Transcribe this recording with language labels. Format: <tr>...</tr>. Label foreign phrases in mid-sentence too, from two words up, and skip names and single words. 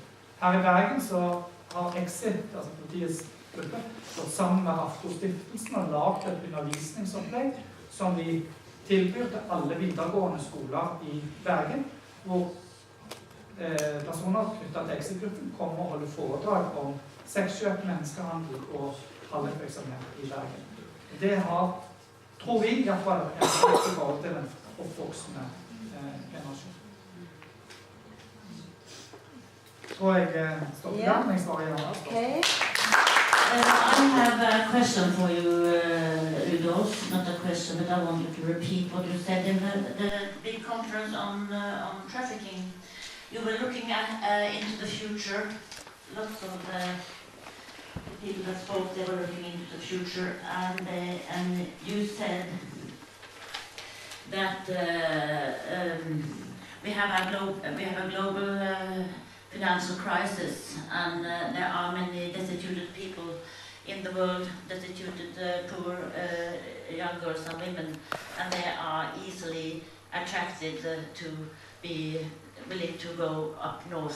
<no>Her i Bergen så har Exit, altså politiets gruppe, gått sammen med Prostitusjon og laget et undervisningsopplegg som vi tilbyr til alle videregående skoler i Bergen, hvor personer knyttet til Exit-gruppen kommer og holder foredrag om sexkjøp, menneskehandel og halvvirksomhet i Bergen. Det har, tror vi, i hvert fall en viktig forhold til den oppvoksende generasjon. Tror jeg stopper der, men jeg svarer ja. Okay.</no> <en>I have a question for you, Rudolf. Not a question, but I want you to repeat what you said in the big conference on trafficking. You were looking into the future. Lots of the people that spoke, they were looking into the future, and you said that we have a global financial crisis, and there are many destituted people in the world, destituted, poor young girls and women, and they are easily attracted to be willing to go up north.</en>